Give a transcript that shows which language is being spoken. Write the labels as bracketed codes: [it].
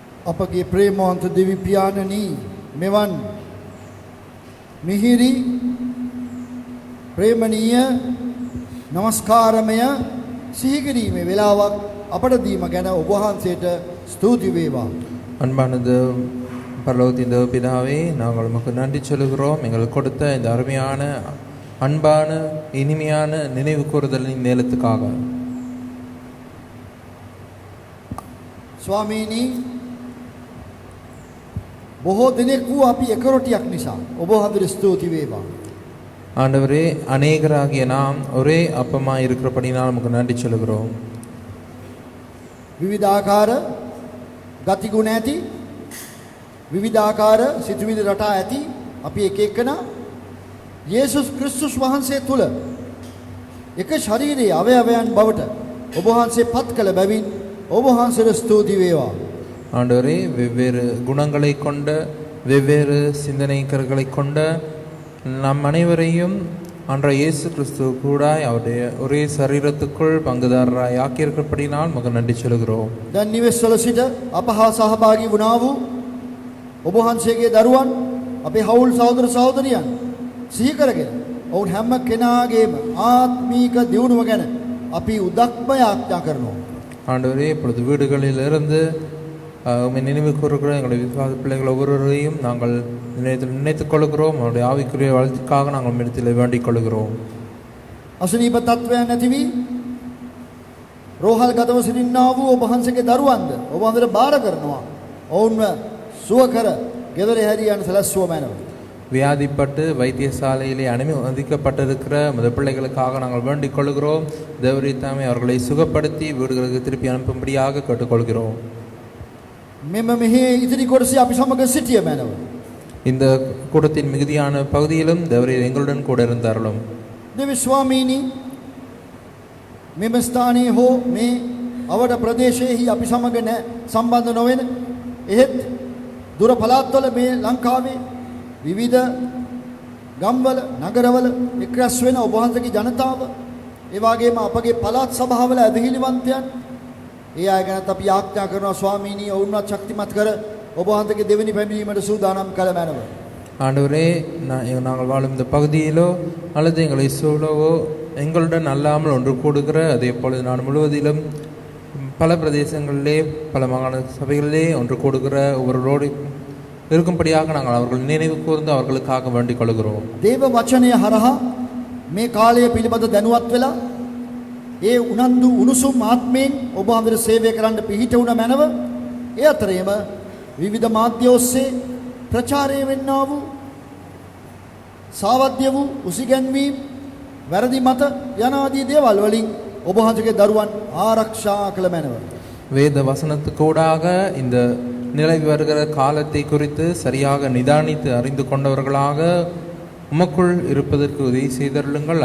[si] අපගේ ප්‍රේමවන්ත දෙවි පියාණනි මෙවන් මිහිරි ප්‍රේමණීය නමස්කාරමය සිහි කිරීමේ වෙලාවක් අපට දීම ගැන ඔබ වහන්සේට ස්තුති වේවා. [ta] அன்பானது பரலோகத்தின் தேவ பிதாவே, நாங்கள் உமக்கு நன்றி சொல்கிறோம். எங்களுக்கு கொடுத்த இந்த அருமையான அன்பான இனிமையான நினைவு கூறுதலின் நேரத்துக்காக. [si] ස්වාමීනි බොහෝ දිනෙක වූ අපි එකරොටියක් නිසා ඔබ වහන්සේට ස්තුති වේවා. [ta] ஆண்டவரே, அநேகராகிய நாம் ஒரே அப்பமாய் இருக்கிறபடினால் உமக்கு நன்றி சொல்கிறோம். [si] විවිධාකාර ගතිගුණ ඇති විවිධාකාර සිතුවිලි රටා ඇති අපි එක එකනා යේසුස් ක්‍රිස්තුස් වහන්සේ තුල එක ශරීරයේ අවයවයන් බවට ඔබ වහන්සේ පත් කළ බැවින් ඔබ වහන්සේට ස්තුති වේවා. [ta] ஆண்டவரே, வெவ்வேறு குணங்களை கொண்ட வெவ்வேறு சிந்தனைக்கர்களை கொண்ட நம் அனைவரையும் அன்ற இயேசு கிறிஸ்து கூட அவருடைய ஒரே சரீரத்துக்குள் பங்குதாரராய் ஆக்கியிருக்கிறபடினால் உமக்கு நன்றி சொல்கிறோம். [si] දැන් නිවෙස්වල සිට අප හා සහභාගී වුණා වූ ඔබ වහන්සේගේ දරුවන් අපේ හවුල් සහෝදර සහෝදරියන් සිහි කරගෙන ඔවුන් හැම කෙනාගේම ආත්මීක දියුණුව ගැන අපි උදක්ම යාඥා කරනවා. [ta] ஆண்டவரே, இப்பொழுது வீடுகளிலிருந்து உம்மை நினைவு கூறுகிற எங்களுடைய விசுவாச பிள்ளைகள் ஒவ்வொருவரையும் நாங்கள் நினைத்துக் கொள்கிறோம். அவருடைய ஆவிக்குரிய வளர்ச்சிக்காக நாங்கள் உம்மிடத்தில் வேண்டிக் கொள்கிறோம். [si] අසනීප තත්වයන් නැති වී රෝහල් ගතව සිටින්නා වූ ඔබ වහන්සේගේ දරුවන්ද ඔබ වහන්සේට බාර කරනවා. ඔවුන්ව සුව කර ගෙදර හැරියන් සැලැස්සුව මැනව. [ta] வியாதிப்பட்டு வைத்தியசாலையிலே அனுமதிக்கப்பட்டிருக்கிற மத பிள்ளைகளுக்காக நாங்கள் வேண்டிக் கொள்கிறோம். தேவரீதாமே அவர்களை சுகப்படுத்தி வீடுகளுக்கு திருப்பி அனுப்பும்படியாக கேட்டுக்கொள்கிறோம். [si] මෙම මෙහි ඉදිරි කොටසේ අපි සමග සිටිය මැනව. [ta] இந்த கூட்டத்தின் மிகுதியான பகுதியிலும் தேவரீர் எங்களுடன் கூட இருந்தார்களும். [si] දෙවි ස්වාමීනි මෙම ස්ථානයේ හෝ මේ අවඩ ප්‍රදේශයේහි අපි සමග සම්බන්ධ නොවන එහෙත් දුර පළාත්වල මේ ලංකාවේ විවිධ ගම්වල නගරවල එක්රැස් වෙන ඔබ වහන්සේගේ ජනතාව ඒ වගේම අපගේ පළාත් සභාවල ඇදහිලිවන්තයන් ඒ අය ගැනත් අපි යාඥා කරනවා ස්වාමීනි ඔවුන්වත් ශක්තිමත් කර ඔබ වහන්සේගේ දෙවෙනි පැමිණීමට සූදානම් කළ මැනව. [ta] ஆண்டவரே, நாங்கள் வாழும் இந்த பகுதியிலோ அல்லது எங்களை சூழவோ எங்களுடன் அல்லாமல் ஒன்று கூடுகிற அதே போல நான் முழுவதிலும் பல பிரதேசங்களிலே பல மாகாண சபைகளிலே ஒன்று கூடுகிற ஒவ்வொருவரோடு இருக்கும்படியாக நாங்கள் அவர்கள் நினைவு கூர்ந்து அவர்களுக்காக வேண்டிக் கொள்கிறோம். [si] දේව වචනය හරහා මේ කාලය පිළිබඳ දැනුවත් වෙලා ඒ උනන්දු උණුසුම් ආත්මයෙන් ඔබ වහන්සේට සේවය කරන්න පිහිට වුණ මැනව. ඒ අතරේම විවිධ මාධ්‍ය ඔස්සේ ප්‍රචාරය වෙන්නා වූ සාවද්‍ය වූ උසිගැන්වීම් වැරදි මත යන ආදී දේවල් වලින් ඔබ වහන්සේගේ දරුවන් ආරක්ෂා කළ මැනව. [ta] வேத வசனத்துக்கூடாக இந்த நிலவி வருகிற காலத்தை குறித்து சரியாக நிதானித்து அறிந்து கொண்டவர்களாக உமக்குள் இருப்பதற்கு உதவி செய்தருளுங்கள்.